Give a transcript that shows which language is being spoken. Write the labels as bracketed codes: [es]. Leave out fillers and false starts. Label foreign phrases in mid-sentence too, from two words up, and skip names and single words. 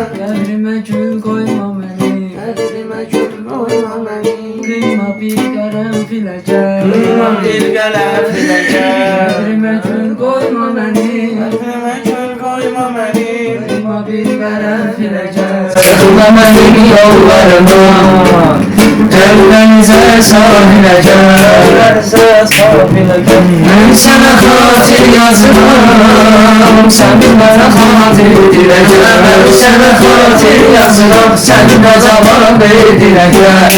[az] Qəbrimə gül qoyma məni, Qəlbimə gül qoyma məni. qıyma bir qərənfilə gəl. Qıyma bir qərənfilə gəl. Qəbrimə gül qoyma məni, Qəlbimə gül qoyma məni. qıyma bir qərənfilə gəl. [tr] Sıkma benim yollarıma, denize sahilə gel. Ben sana hatir yazıram, sen bana hatir dilə gel. Ben sana hatir yazıram, sen de cevap ver dilə gel.